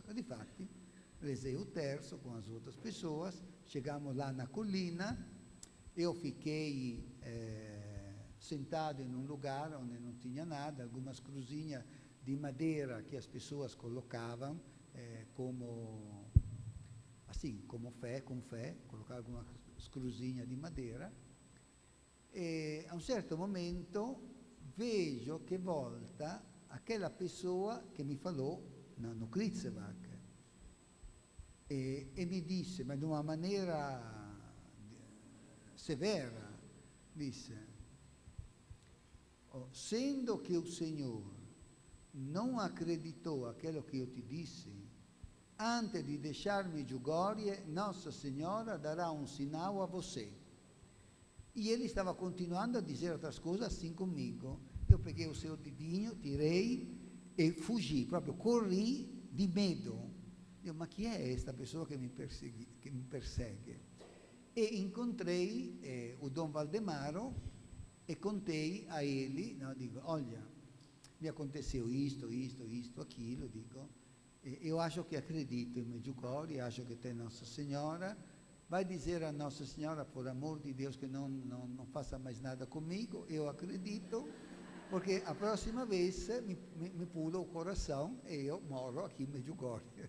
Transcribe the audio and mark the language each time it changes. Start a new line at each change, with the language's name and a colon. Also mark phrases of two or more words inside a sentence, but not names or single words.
Italian: E difatti
Portuguese: rezei o terço com as outras pessoas, chegamos lá na colina, eu fiquei sentado em um lugar onde não tinha nada, algumas cruzinhas de madeira que as pessoas colocavam como, assim, como fé, com fé, colocavam algumas cruzinhas de madeira. E a um certo momento vejo che volta aquela pessoa
Italian: che mi
Portuguese: falou no Kritzevac e
Italian: mi disse, ma in una maniera severa, disse,
Portuguese: sendo che o Senhor não acreditou aquilo que eu te disse, antes de deixar-me giugore, Nossa Senhora dará um sinal a você. E ele estava continuando a dizer outras coisas assim comigo. Eu peguei o seu dedinho, tirei e fugi,
Italian: proprio corri di medo. Io, ma chi è questa pessoa che mi persegue?
Portuguese: E incontrei o Dom Valdemaro e contei a ele, no, dico, olha, mi aconteceu isto, aquilo, dico, eu acho que acredito em Medjugorje, acho que tem Nossa Senhora, vai dizer a Nossa Senhora, por amor de Deus, que não faça mais nada comigo, eu acredito, porque a próxima vez me pula o coração e eu moro aqui em Medjugorje.